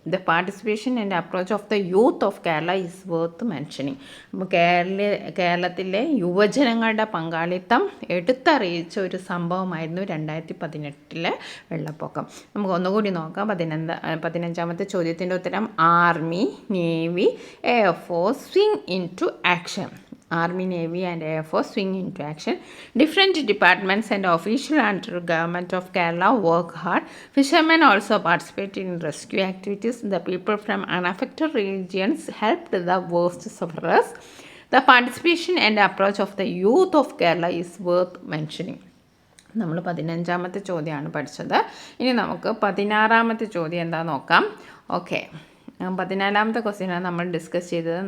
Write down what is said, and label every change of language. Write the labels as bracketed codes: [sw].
[en] The participation and approach of the youth of Kerala is worth mentioning. [ml] അപ്പോൾ കേരളത്തിലെ യുവജനങ്ങളുടെ പങ്കാളിത്തം എടുത്തറിയ അറിയിച്ച ഒരു സംഭവമായിരുന്നു 2018 വെള്ളപ്പൊക്കം. നമുക്ക് ഒന്നുകൂടി നോക്കാം. 15ാമത്തെ ചോദ്യത്തിൻ്റെ ഉത്തരം army, navy, air force [en] swing into action. Army, Navy and Air Force swing into action. Different departments and officials under government of Kerala work hard. Fishermen also participated in rescue activities. The people from unaffected regions helped the worst sufferers. The participation and approach of the youth of Kerala is worth mentioning. [ml] നമ്മൾ 15ാമത്തെ ചോദ്യമാണ് പഠിച്ചത്. ഇനി നമുക്ക് 16ാമത്തെ ചോദ്യം എന്താണെന്ന് നോക്കാം. Okay, 14ാമത്തെ ക്വസ്റ്റ്യനാണ് നമ്മൾ ഡിസ്കസ് ചെയ്തത്.